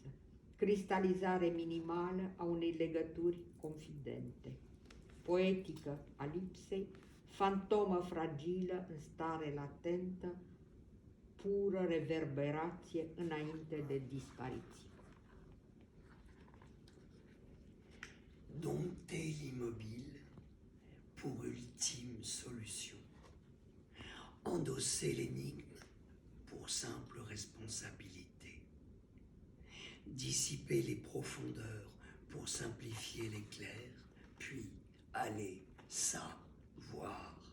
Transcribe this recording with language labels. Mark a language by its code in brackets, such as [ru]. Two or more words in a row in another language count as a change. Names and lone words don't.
[ro] Cristalizare minimală a unei legături confidente. Poetică a lipsei, fantomă fragilă în stare latentă, pură reverberație înainte de dispariție. [fr] Dompter l'immobile pour ultime solution. Endosser l'énigme pour simple responsabilité. Dissiper les profondeurs pour simplifier l'éclair, puis aller ça voir.